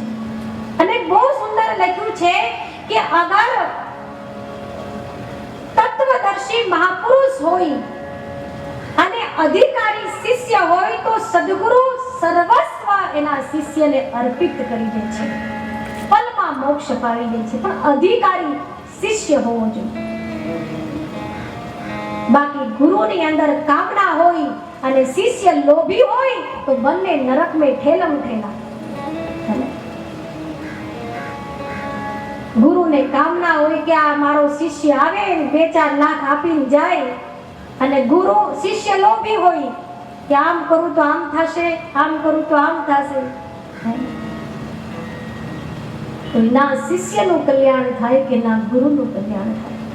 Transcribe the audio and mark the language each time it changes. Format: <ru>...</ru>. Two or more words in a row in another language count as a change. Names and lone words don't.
<gu>અને બહુ સુંદર લખ્યું છે કે અગર તત્વદર્શી મહાપુરુષ હોય અને અધિકારી શિષ્ય હોય તો સદગુરુ સર્વસ્વ એના શિષ્યને અર્પિત કરી દે છે, પલમાં મોક્ષ અપાવી દે છે. પણ અધિકારી શિષ્ય હોવો જોઈએ. બાકી ગુરુની અંદર કામના હોય અને શિષ્ય લોભી હોય તો બંને નરક</gu> <hi>में ठेलम ठेला.</hi> <gu>ગુરુને કામના હોય કે આ મારો શિષ્ય આવે 2-4 લાખ આપીને જાય, અને ગુરુ શિષ્ય લોભી હોય કે આમ કરું તો આમ થશે, આમ કરું તો આમ થશે, તો ના શિષ્યનું કલ્યાણ થાય કે ના ગુરુનું કલ્યાણ થાય.</gu>